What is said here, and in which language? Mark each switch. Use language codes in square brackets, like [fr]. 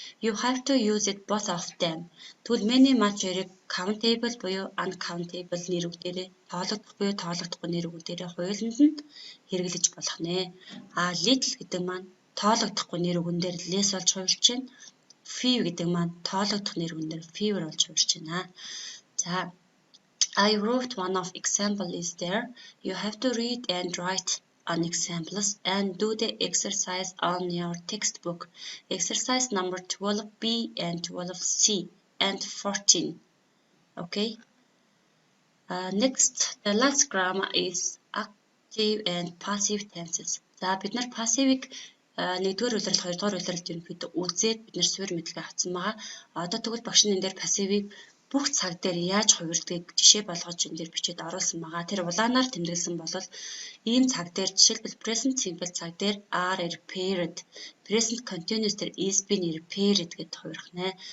[en] You have to use it both of them. [mn] Тэгвэл many, much хоёрыг countable буюу uncountable нэр үгдээрээ, тоологдох буюу тоологдохгүй нэр үгдээрээ хуулинд нь хэрэглэж болох нэ. Little гэдэг маань тоологдохгүй нэр үгэн дээр less болж хувирч байна. Few гэдэг маань тоологдох нэр үгэн дээр fewer болж хувирч байна. [en] За I wrote one of example is there. You have to read and write on examples and do the exercise on your textbook. Exercise number 12B and 12C and 14. Okay. Next, the last grammar is active and passive tenses. [mn] За бид нар passive-ийг 1-р улирал 2-р улиралд ерөнхийдөө үзээд бид нар суурь мэдлэгээ авсан байгаа. Одоо тэгвэл багш нь энэ дээр passive-ийг бүх цаг дээр яаж хувирдгийг жишээ болгож энэ дээр бичээд оруулсан байгаа. Тэр улаанаар тэмдэглэсэн бол ийм цаг дээр жишээлбэл present simple цаг дээр [en] are repaired, [mn] present continuous дээр [en] is been repaired [mn] гэдээ хувирах нэ.